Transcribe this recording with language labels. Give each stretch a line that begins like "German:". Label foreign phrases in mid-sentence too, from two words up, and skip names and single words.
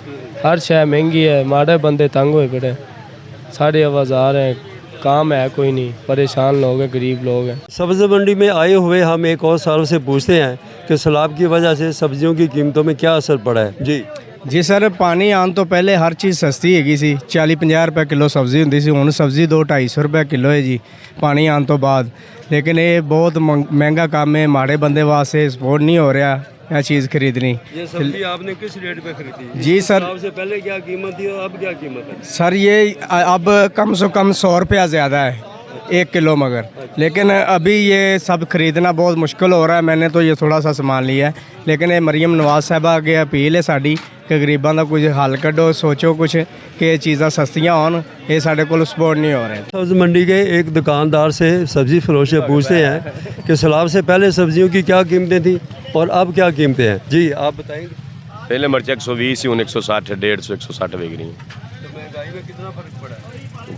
Punjabi: ہر شے مہنگی ہے، ماڑے بندے تنگ ہوئے پڑے، سارے آوازار ہیں، کام ہے کوئی نہیں، پریشان لوگ ہیں، غریب لوگ ہیں۔
Urdu: سبزی منڈی میں آئے ہوئے ہم ایک اور صارف سے پوچھتے ہیں کہ سیلاب کی وجہ سے سبزیوں کی قیمتوں میں کیا اثر پڑا ہے۔ جی
Punjabi: جی سر، پانی آن تو پہلے ہر چیز سستی ਹੈਗੀ ਸੀ 40-50 ਰੁਪਏ ਕਿਲੋ ਸਬਜ਼ੀ ਹੁੰਦੀ ਸੀ। ਹੁਣ ਸਬਜ਼ੀ 200-250 ਰੁਪਏ ਕਿਲੋ ਹੈ ਜੀ ਪਾਣੀ ਆਉਣ ਤੋਂ ਬਾਅਦ। ਲੇਕਿਨ ਇਹ ਬਹੁਤ ਮਹਿੰਗਾ ਕੰਮ ਹੈ, ਮਾੜੇ ਬੰਦੇ ਵਾਸਤੇ ਸਪੋਰਟ ਨਹੀਂ ਹੋ ਰਿਹਾ ਇਹ ਚੀਜ਼ ਖਰੀਦਣੀ।
Urdu: یہ سبزی آپ نے کس ریٹ پہ خریدی؟ جی سر، سیلاب سے پہلے کیا قیمت تھی اور اب کیا قیمت ہے؟ سر یہ اب کم سے کم 100 روپیہ زیادہ ہے 1 کلو مگر، لیکن ابھی یہ سب خریدنا بہت مشکل ہو رہا ہے۔
Punjabi: میں نے تو یہ تھوڑا سا سامان لیا ہے، لیکن یہ مریم نواز صاحبہ اگے اپیل ہے ساڈی کہ غریباں دا کچھ حل کڈو، سوچو کچھ کہ یہ چیزاں سستیاں ہون، یہ ساڈے کول سپورٹ نہیں ہو رہے۔
Urdu: سبزی منڈی کے ایک دکاندار سے سبزی فروش سے پوچھتے ہیں کہ سیلاب سے پہلے سبزیوں کی کیا قیمتیں تھیں اور اب کیا قیمتیں ہیں۔ جی آپ بتائیں گے۔ پہلے مرچ 120 ہوں 160 150 160 بک رہی ہیں۔ مہنگائی میں کتنا فرق پڑا ہے؟